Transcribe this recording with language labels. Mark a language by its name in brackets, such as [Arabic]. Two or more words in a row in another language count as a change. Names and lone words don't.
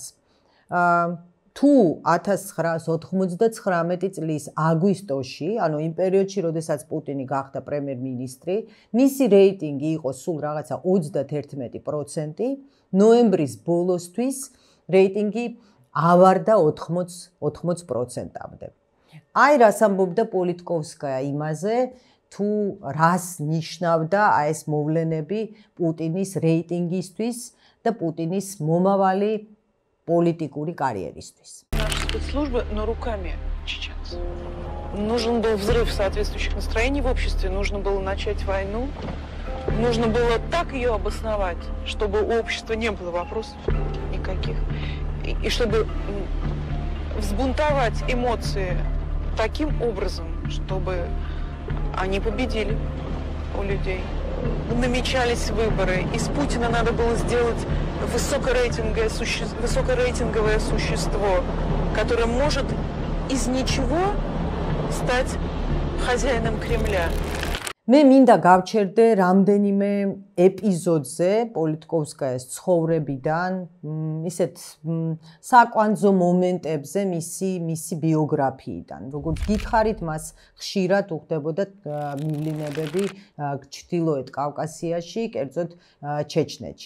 [Georgian] თუ 1999 წლის აგვისტოში, ანუ იმ პერიოდში, როდესაც პუტინი გახდა პრემიერ-მინისტრი, მისი რეიტინგი იყო სულ რაღაცა 31%, ნოემბრის ბოლოსთვის რეიტინგი ავარდა 80%-მდე. აი რას ამბობდა პოლიტკოვსკაია იმაზე, თუ რას ნიშნავდა აი ეს მოვლენები პუტინის რეიტინგისთვის და პუტინის მომავალი პოლიტიკური კარიერისტის. [Russian] Наши спецслужбы, но руками чеченцев. Нужен был взрыв соответствующих настроений в обществе, нужно было начать войну, нужно было так ее обосновать, чтобы у общества не было вопросов никаких, и чтобы взбунтовать эмоции таким образом, чтобы они победили у людей. Намечались выборы, из Путина надо было сделать высокорейтинговое существо, которое может из ничего стать хозяином Кремля. [Georgian] მე მინდა გავჩერდე რამდენიმე ეპიზოდზე პოლიტკოვსკაიას ცხოვრებიდან, ისეთ საკვანძო მომენტებზე მისი ბიოგრაფიიდან. როგორც გითხარით, მას ხშირად უხდებოდა მივლინებები ჩრდილოეთ კავკასიაში, კერძოდ ჩეჩნეთში.